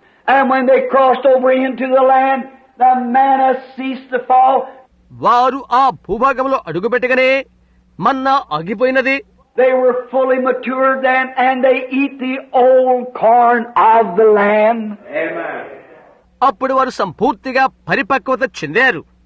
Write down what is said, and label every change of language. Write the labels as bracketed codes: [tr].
[en] And when they crossed over into the land, the manna ceased to fall. [te] వారు ఆ భూభాగంలో అడుగుపెట్టగానే మన్నా ఆగిపోయినది. [en] They were fully matured then, and they eat the old corn of the land. Amen. [te] అప్పుడు వారు సంపూర్తిగా పరిపక్వత చెందారు.